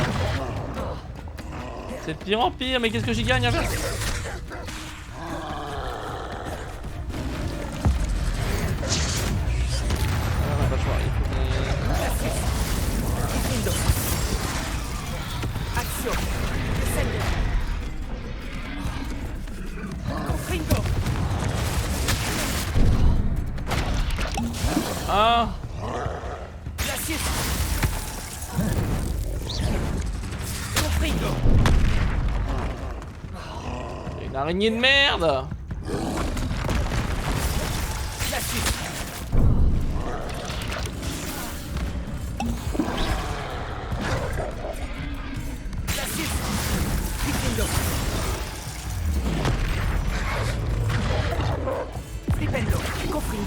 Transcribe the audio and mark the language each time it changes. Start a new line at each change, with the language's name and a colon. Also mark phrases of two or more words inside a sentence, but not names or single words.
French: C'est de pire en pire, mais qu'est-ce que j'y gagne avec? Ah, on a pas le choix, il faut qu'on- Glacis. Flipendo. Action. Descendo. Confringo. Ah, Glacis. Confringo. une araignée de merde. Glacis. Glacis. Flipendo. Flipendo. Confringo.